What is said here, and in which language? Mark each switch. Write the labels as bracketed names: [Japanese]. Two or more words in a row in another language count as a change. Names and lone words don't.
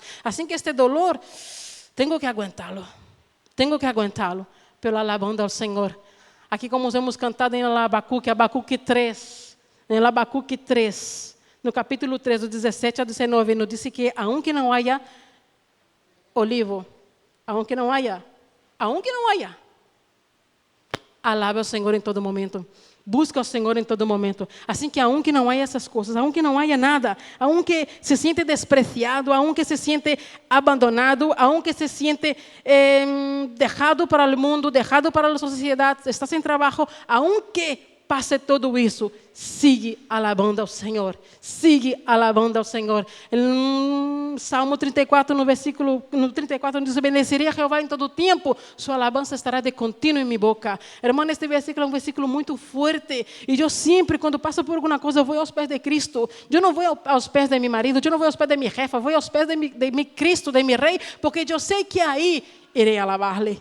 [Portuguese] Assim que este dolor, tenho que aguentá-lo. Tenho que aguentá-lo, pelo alabando ao Senhor. Aqui [Spanish] como hemos cantado [Portuguese] em Abacuque 3, em Abacuque 3, no capítulo 3, do 17 ao 19, nos diz que aunque não haja olivo, aunque não haja, alabe ao Senhor em todo momento. Busca ao Senhor em todo momento. Assim que aunque não haja essas coisas, aunque não haja nada, [Spanish] aunque se siente despreciado, aunque se siente abandonado, aunque se siente dejado [Portuguese] para o mundo, dejado para a sociedade, está sem trabalho, aunque passe tudo isso, [Spanish] sigue alabando [Portuguese] ao Senhor. [Spanish] Sigue alabando [Portuguese] ao Senhor. Em Salmo 34, no 34, diz: bendecerei a Jeová em todo tempo, sua alabança estará de contínuo em minha boca. Irmão, este versículo é um versículo muito forte. E eu sempre, quando passo por alguma coisa, vou aos pés de Cristo. Eu não vou aos pés de meu marido, eu não vou aos pés de minha jefa, vou aos pés de meu Cristo, de meu Rei, porque eu sei que aí irei alabar-lhe.